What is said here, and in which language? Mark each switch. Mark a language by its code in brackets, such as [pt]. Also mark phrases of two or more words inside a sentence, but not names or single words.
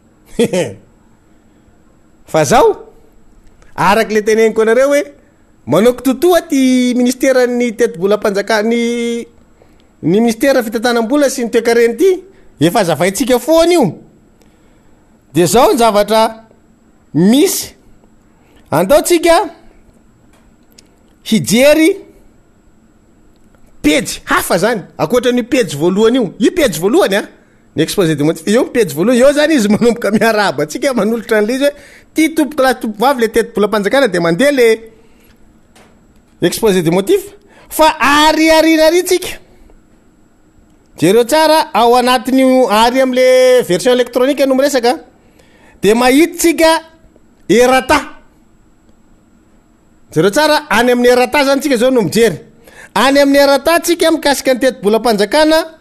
[mg] fa zao araky le teneniko anareo hoe manao kitotoa ty ministeran'ny teti-bolam-panjakana ny ministera fitantanam-bola sy ny toe-karena ty efa zavaitsika foana io de zao ny zavatra misy andaotsika hijery pejy hafa zany akoatran'io pejy voalohany io pejy voalohany ny [fr] exposé de motif [mg] io pejy voalohany io zany izy manomboka miaraba atsika manolotra an'le izy hoe ty tompoka lahy tompovavy le teti-bolam-panjakana de mandeha le [fr] exposé de motif [mg] fa ariarinaritsika jereo tsara ao anatin'io ary am'le [fr] version électronique [mg] no miresaka de mahitsika erata jereo tsara any amin'ny erata zany tsika zao no mijery any amin'ny erata tsika mikasika ny teti-bolam-panjakana